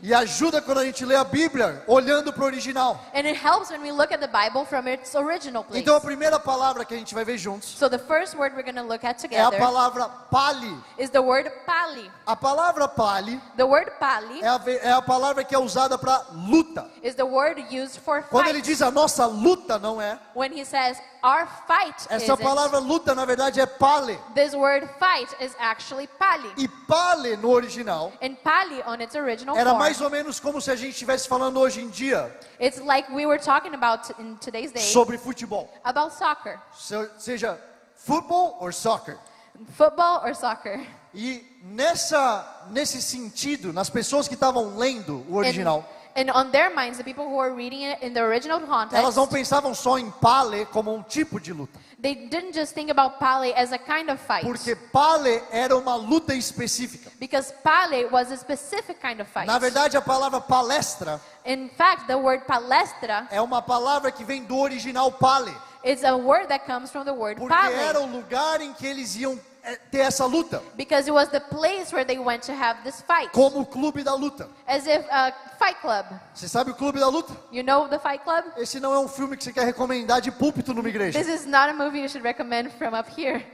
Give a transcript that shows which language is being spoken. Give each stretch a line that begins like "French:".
Portuguese: E ajuda quando a gente lê a Bíblia olhando para o original.
English: And it helps when we look at the Bible from its original place.
Portuguese: Então a primeira palavra que a gente vai ver juntos
English: So the first word we're going to look at
Portuguese: é a
English: together
Portuguese: palavra pali.
English: is the word pali.
Portuguese: A palavra pali
English: The word pali
Portuguese: é a palavra que é usada para luta.
English: is the word used for
Portuguese: Quando ele
English: fight.
Portuguese: diz a nossa luta, não é.
English: When he says our fight
Portuguese: Essa
English: isn't,
Portuguese: palavra luta, na verdade, é pale.
English: this word fight is actually pali.
Portuguese: E pale no original
English: And pali on its original
Portuguese: era
English: form,
Portuguese: mais ou menos como se a gente estivesse falando hoje em dia
English: it's like we were talking about in today's day
Portuguese: sobre futebol.
English: about soccer.
Portuguese: Seja futebol ou soccer.
English: Football or soccer.
Portuguese: E nesse sentido, nas pessoas que estavam lendo o original,
English: And on their minds, the people who were reading it in the original
Portuguese: Elas não
English: context,
Portuguese: pensavam só em pale como um tipo de luta.
English: they didn't just think about pale as a kind of fight.
Portuguese: Porque pale era uma luta específica.
English: Because pale was a specific kind of fight.
Portuguese: Na verdade, a palavra palestra
English: In fact, the word palestra
Portuguese: é uma palavra que vem do original pale.
English: is a word that comes from the word
Portuguese: Porque era
English: pale.
Portuguese: o lugar em que eles iam ter essa luta.
English: Because it was the place where they went to have this fight.
Portuguese: Como o clube da luta.
English: As if a fight club.
Portuguese: Você sabe o clube da luta?
English: You know the fight club?
Portuguese: Esse não é um filme que você quer recomendar de púlpito numa igreja.
English: This is not a movie you should recommend from up here.